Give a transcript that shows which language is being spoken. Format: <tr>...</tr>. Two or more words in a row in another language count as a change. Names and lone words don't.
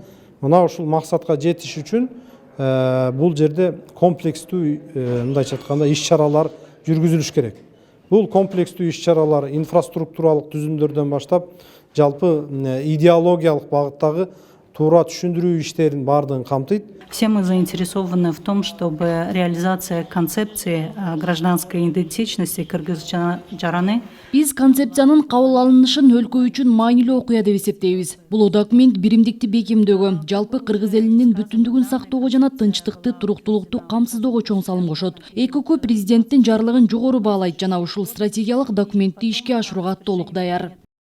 <ky>Мына ушул максатка жетиш үчүн бул жерде комплекстүү мындайча айтканда иш-чаралар жүргүзүлүш керек. Бул комплекстүү иш-чаралар инфраструктуралык түзүмдөрдөн баштап жалпы идеологиялык багыттагы туура түшүндүрүү иштерин баардыгын камтыйт.</ky> <ru>Все мы заинтересованы в том, чтобы реализация концепции гражданской идентичности кыргыз-жараны.</ru> <ky>Биз концепциянын кабыл алынышын өлкө үчүн маанилүү окуя деп эсептейбиз. Бул документ биримдикти бекемдөөгө, жалпы кыргыз элинин бүтүндүгүн сактоого жана тынчтыкты, туруктуулукту камсыздоого чоң салым кошот. ЭКК президенттин жарлыгын жогору баалайт жана ушул стратегиялык документти ишке ашырууга толук даяр.</ky>